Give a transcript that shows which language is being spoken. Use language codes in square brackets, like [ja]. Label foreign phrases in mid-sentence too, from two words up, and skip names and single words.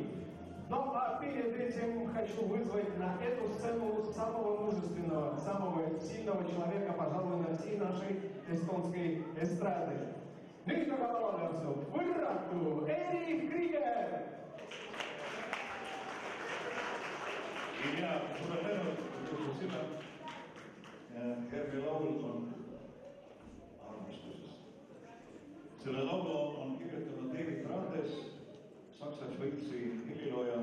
[ru] Ну а перед этим хочу вызвать на эту сцену самого мужественного, самого сильного человека, пожалуй, на всей нашей эстонской эстрады. [et] Nüüd aga lauljaks võrratu Erich Krieger! Ja, sulle tänu, sina. Herri laul on armastusest. Selle laulu on kirjutanud David Brandes, Saksa-Šveitsi helilooja.